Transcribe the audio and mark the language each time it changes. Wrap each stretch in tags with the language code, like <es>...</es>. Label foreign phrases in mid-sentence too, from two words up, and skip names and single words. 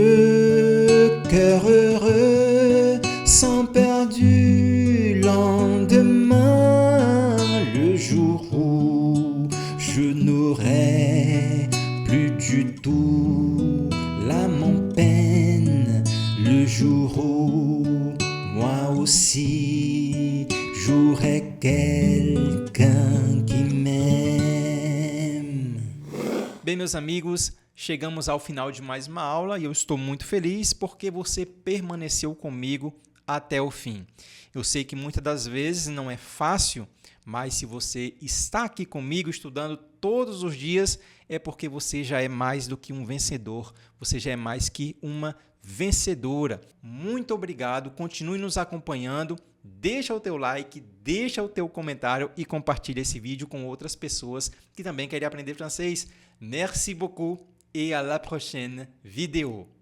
<fr>le cœur heureux sans peur du lendemain, le jour où je n'aurai plus du tout l'âme en peine, le jour où moi aussi j'aurai quelqu'un qui m'aime.</fr> <pt>Bem, meus amigos, chegamos ao final de mais uma aula e eu estou muito feliz porque você permaneceu comigo até o fim. Eu sei que muitas das vezes não é fácil, mas se você está aqui comigo estudando todos os dias, é porque você já é mais do que um vencedor, você já é mais que uma vencedora. Muito obrigado, continue nos acompanhando, deixa o teu like, deixa o teu comentário e compartilha esse vídeo com outras pessoas que também querem aprender francês.</pt> <fr>Merci beaucoup et à la prochaine vidéo.</fr>